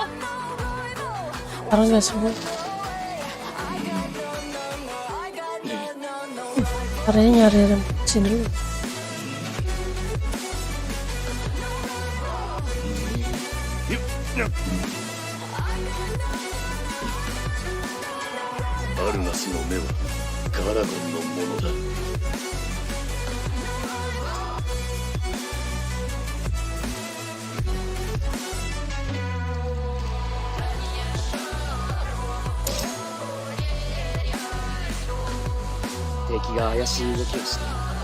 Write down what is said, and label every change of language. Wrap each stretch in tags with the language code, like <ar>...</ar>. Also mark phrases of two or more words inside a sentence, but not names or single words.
<id>Parang gak semua. Caranya nyari remote sini dulu.</id> <ja>アルガスの目はガラゴンのものだ。敵が怪しい動きをしている。</ja>